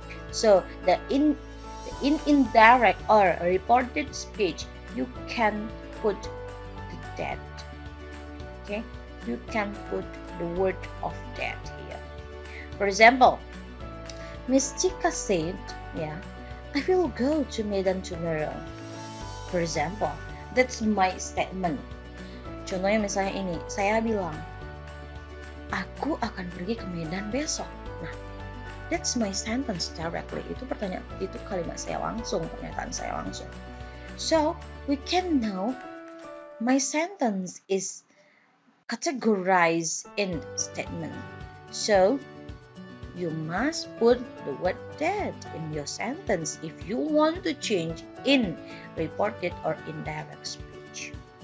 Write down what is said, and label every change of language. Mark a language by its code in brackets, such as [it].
[en] So the indirect or reported speech, you can put the that. Okay, you can put the word of that here. For example, Miss Chika said, yeah, I will go to Medan tomorrow. For example, that's my statement. [id] Contohnya misalnya ini, saya bilang, aku akan pergi ke Medan besok. [en] Nah, that's my sentence directly. Itu kalimat saya langsung, pernyataan saya langsung. So, we can know my sentence is categorized in statement. So, you must put the word that in your sentence if you want to change in reported or indirect speech.